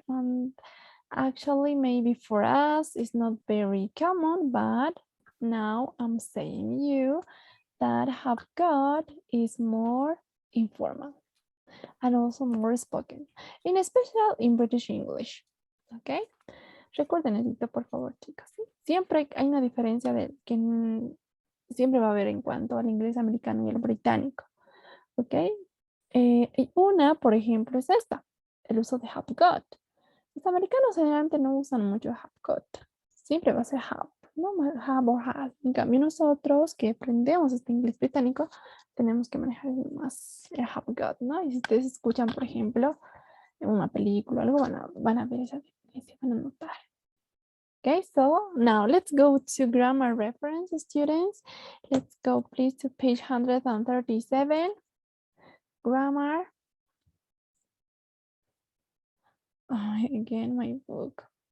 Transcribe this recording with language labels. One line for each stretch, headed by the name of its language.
English: And actually, maybe for us, it's not very common, but now I'm saying you that have got is more informal and also more spoken, in especial in British English. ¿Ok?
Spanish: Recuerden, necesito por favor, chicos. ¿sí? Siempre hay una diferencia de que siempre va a haber en cuanto al inglés americano y el británico. ¿Ok? Y una, por ejemplo, es esta, el uso de have got. Los americanos generalmente no usan mucho have got. Siempre va a ser have, ¿no? Have or has. En cambio, nosotros que aprendemos este inglés británico, tenemos que manejar más el have got, ¿no? Y si ustedes escuchan, por ejemplo, en una película o algo, van a ver esa diferencia, van a notar.
English: Okay, so now let's go to grammar reference, students. Let's go, please, to page 137. Grammar. Oh, again, my book.